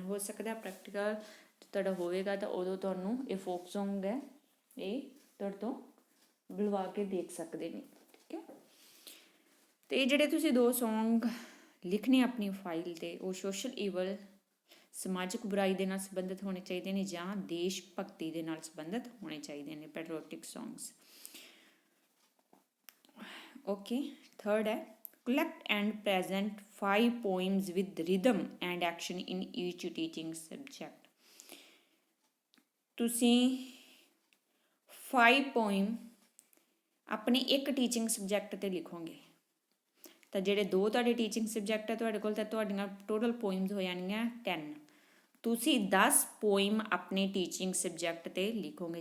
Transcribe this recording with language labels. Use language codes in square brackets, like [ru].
[pa] ਹੋ ਸਕਦਾ ਪ੍ਰੈਕਟੀਕਲ ਤੁਹਾਡਾ ਹੋਵੇਗਾ ਤਾਂ ਉਦੋਂ ਤੁਹਾਨੂੰ ਇਹ ਫੋਕ ਸੌਂਗ ਹੈ ਇਹ ਤੁਹਾਡੇ ਤੋਂ ਬੁਲਵਾ ਕੇ ਦੇਖ ਸਕਦੇ ਨੇ। ਠੀਕ ਹੈ। ਅਤੇ ਇਹ ਜਿਹੜੇ ਤੁਸੀਂ 2 ਸੌਂਗ ਲਿਖਣੇ ਆਪਣੀ ਫਾਈਲ 'ਤੇ, ਉਹ ਸੋਸ਼ਲ ਈਵਲ ਸਮਾਜਿਕ ਬੁਰਾਈ ਦੇ ਨਾਲ ਸੰਬੰਧਿਤ ਹੋਣੇ ਚਾਹੀਦੇ ਨੇ ਜਾਂ ਦੇਸ਼ ਭਗਤੀ ਦੇ ਨਾਲ ਸੰਬੰਧਿਤ ਹੋਣੇ ਚਾਹੀਦੇ ਨੇ, ਪੈਟਰੀਓਟਿਕ ਸੌਂਗਸ। ਓਕੇ। ਥਰਡ ਹੈ, [en] collect and present 5 poems with rhythm and action in each teaching subject। [pa] ਤੁਸੀਂ 5 ਪੋਇਮ ਆਪਣੇ ਇੱਕ ਟੀਚਿੰਗ ਸਬਜੈਕਟ 'ਤੇ ਲਿਖੋਗੇ। ਤਾਂ ਜਿਹੜੇ 2 ਤੁਹਾਡੇ ਟੀਚਿੰਗ ਸਬਜੈਕਟ ਹੈ ਤੁਹਾਡੇ ਕੋਲ, ਤਾਂ ਤੁਹਾਡੀਆਂ ਟੋਟਲ ਪੋਇਮਸ ਹੋ ਜਾਣਗੀਆਂ 10। ਤੁਸੀਂ 10 ਪੋਇਮ ਆਪਣੇ ਟੀਚਿੰਗ ਸਬਜੈਕਟ 'ਤੇ ਲਿਖੋਗੇ।